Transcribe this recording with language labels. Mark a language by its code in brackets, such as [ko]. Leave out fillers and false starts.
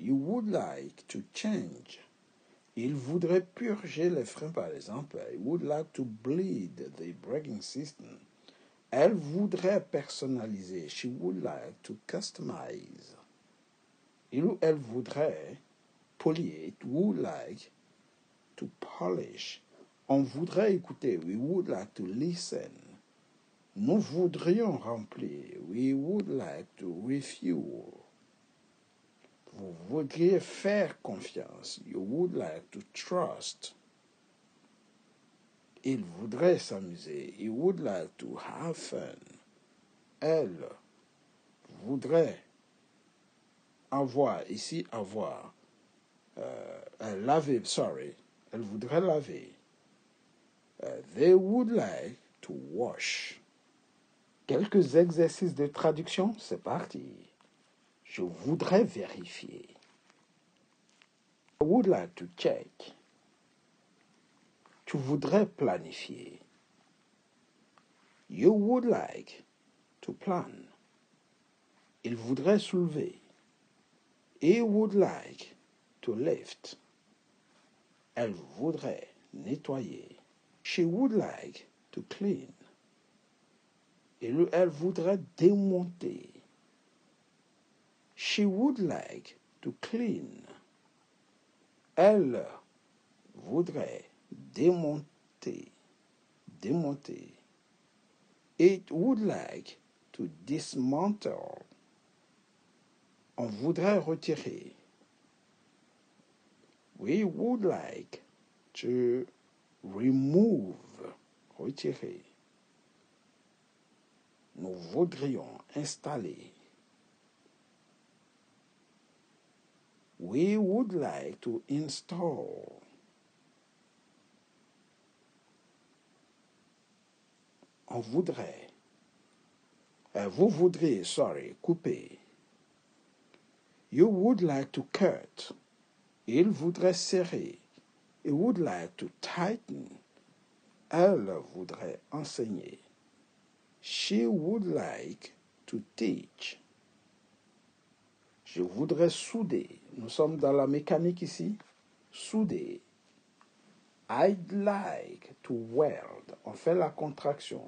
[en] You would like to change. [fr] Il voudrait purger les freins, par exemple. [en] I would like to bleed the braking system. [fr] Elle voudrait personnaliser. [en] She would like to customize. [fr] Il ou elle voudrait polier. [en] It would like to polish. [fr] On voudrait écouter. [en] We would like to listen. [fr] Nous voudrions remplir. [en] We would like to refuel. [fr] Vous voudriez faire confiance. [en] You would like to trust. [fr] Il voudrait s'amuser. [en] He would like to have fun. [fr] Elle voudrait avoir, ici avoir, laver, Elle voudrait laver. [en] They would like to wash. [fr] Quelques exercices de traduction, c'est parti. Je voudrais vérifier. [en] I would like to check. [fr] Tu voudrais planifier. [en] You would like to plan. [fr] Il voudrait soulever. [en] He would like to lift. [fr] Elle voudrait nettoyer. [en] She would like to clean. [fr] Elle voudrait démonter. [en] She would like to clean. [fr] Elle voudrait démonter. Démonter. [en] It would like to dismantle. [fr] On voudrait retirer. [en] We would like to remove. Retirer. [fr] Nous voudrions installer. [en] We would like to install. [fr] On voudrait. Vous voudriez, couper. [en] You would like to cut. [fr] Il voudrait serrer. [en] He would like to tighten. [fr] Elle voudrait enseigner. [en] She would like to teach. [fr] Je voudrais souder. Nous sommes dans la mécanique ici. Souder. [en] I'd like to weld. [fr] On fait la contraction.